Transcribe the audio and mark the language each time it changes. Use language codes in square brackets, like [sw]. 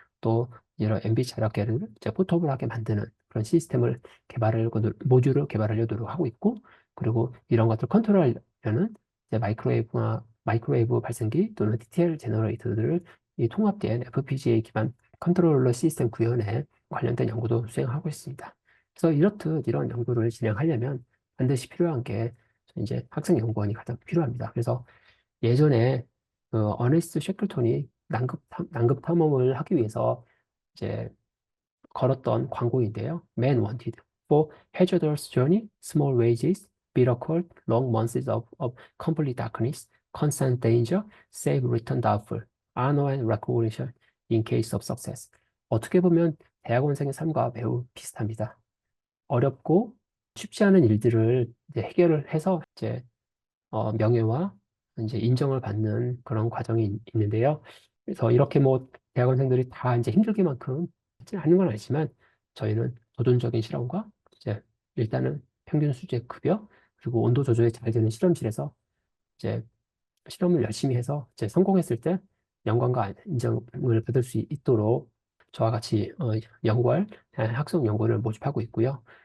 [ko] 또 이런 MB 자력계를 이제 포터블하게 만드는 그런 시스템을 모듈을 개발하려 노력하고 있고, 그리고 이런 것들 컨트롤하려는 이제 마이크로웨이브 발생기 또는 TTL 제너레이터들을 이 통합된 FPGA 기반 컨트롤러 시스템 구현에 관련된 연구도 수행하고 있습니다. 그래서 이렇듯 이런 연구를 진행하려면 반드시 필요한 게 이제 학생 연구원이 가장 필요합니다. 그래서 예전에 그 어네스트 셰클톤이 난급 탐험을 하기 위해서 이제 걸었던 광고인데요. [en] Man wanted for hazardous journey, small wages, bitter cold, long months of complete darkness, constant danger, save return doubtful, honor and recognition in case of success. [ko] 어떻게 보면 대학원생의 삶과 매우 비슷합니다. 어렵고 쉽지 않은 일들을 이제 해결을 해서 이제 명예와 이제 인정을 받는 그런 과정이 있는데요. 그래서 이렇게 뭐 대학원생들이 다 이제 힘들게만큼 하는 건 아니지만 저희는 도전적인 실험과 이제 일단은 평균 수재 급여 그리고 온도 조절이 잘 되는 실험실에서 이제 실험을 열심히 해서 이제 성공했을 때 영광과 인정을 받을 수 있도록 저와 같이 연구할 학생 연구원을 모집하고 있고요.